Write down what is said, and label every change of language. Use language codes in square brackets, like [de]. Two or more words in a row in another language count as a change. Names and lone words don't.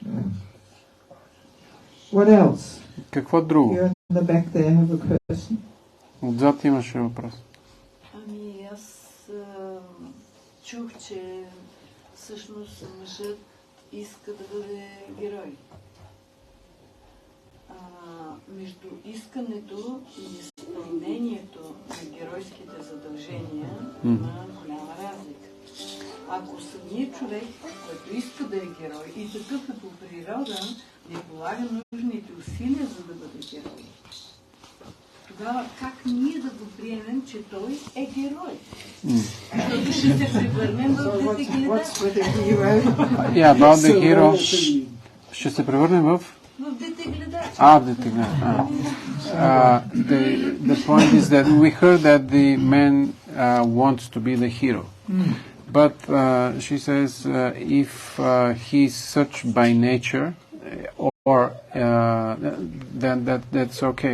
[en] What else? [bg] Какво друго? [en] Here in the back there have a question. [bg] Отзад имаше въпрос. Ами аз чух, че всъщност мъжът иска да бъде герой. Между искането и изпълнението на геройските задължения има голяма разлика. Ако самият човек, който иска да е герой и такъв е по природа, не полага нужните усилия за да бъде герой, тогава как ние да го приемем, че той е герой? Защото ще се превърнем в детегледач. [en] Yeah, about the hero. [bg] Ще се превърнем в детегледач. в детеглядач. [en] The point is that we heard that the man wants to be the hero. But she says if he's such by nature, or then that's okay.